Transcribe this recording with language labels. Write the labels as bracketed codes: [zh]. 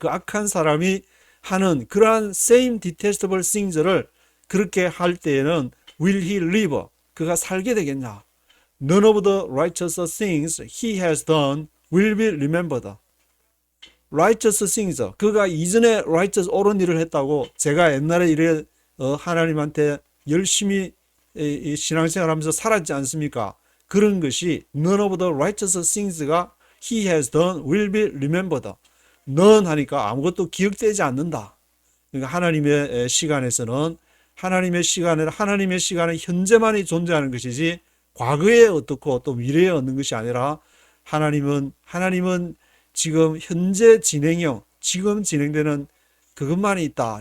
[ko] 그 악한 사람이 하는 그러한 [en] same detestable things [ko] 를 그렇게 할 때에는 [en] will he live? [ko] 그가 살게 되겠냐? [en] None of the righteous things he has done will be remembered. righteous things, [ko] 그가 이전에 righteous 옳은 일을 했다고 제가 옛날에 이래 하나님한테 열심히 신앙생활하면서 살았지 않습니까? 그런 것이 [en] none of the righteous things가 he has done will be remembered. [ko] none 하니까 아무것도 기억되지 않는다. 그러니까 하나님의 시간에서는 하나님의 시간은 현재만이 존재하는 것이지 과거에 어떻고 또 미래에 얻는 것이 아니라 하나님은 지금 현재 진행형, 지금 진행되는 그것만이 있다.